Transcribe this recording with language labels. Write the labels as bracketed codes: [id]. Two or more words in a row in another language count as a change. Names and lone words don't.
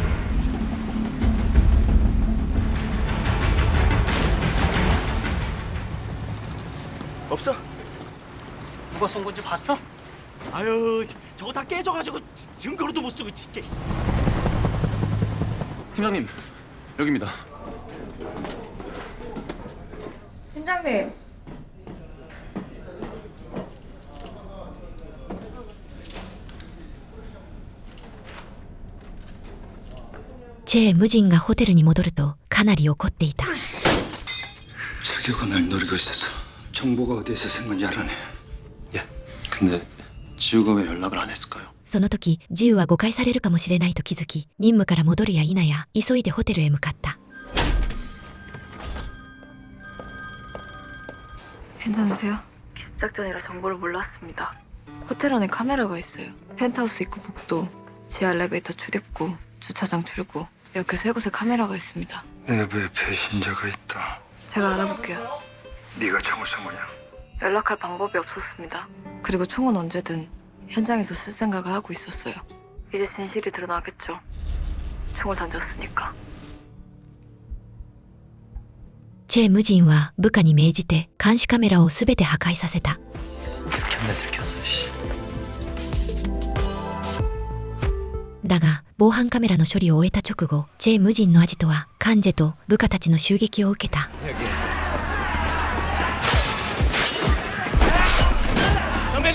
[ko] 없어? 누가 쏜 건지 봤어? 아유, 저거 다 깨져가지고 증거로도 못 쓰고 진짜. 팀장님, 여기입니다. 팀장님. [ja] チェ無人がホテルに戻るとかなり怒っていた。 [ko] 세계가 날 노리고 있어서 정보가 어디에서 생 건지 알아내. 예. 근데 지우가 왜 연락을 안 했을까요? [ja] その時ジウは誤解されるかもしれないと気づき、任務から戻るや否や急いでホテルへ向かった。 [ko] 괜찮으세요? 기습작전이라 정보를 몰랐습니다. 호텔 안에 카메라가 있어요. 펜트하우스 입구 복도, 지하 엘리베이터 출입구, 주차장 출구 이렇게 세 곳에 카메라가 있습니다. 내부에 배신자가 있다. 제가 알아볼게요. 네가 총을 쏜 거냐? 연락할 방법이 없었습니다. 그리고 총은 언제든 현장에서 쓸 생각을 하고 있었어요. 이제 진실이 드러나겠죠. 총을 던졌으니까. [ja] チェ無人は部下に命じて監視カメラをすべて破壊させた。 [ko] 견내 들켰어. 씨. [ja] だが防犯カメラの処理を終えた直後、チェ無人のアジトはカンジェと部下たちの襲撃を受けた。 [ko] 선배님!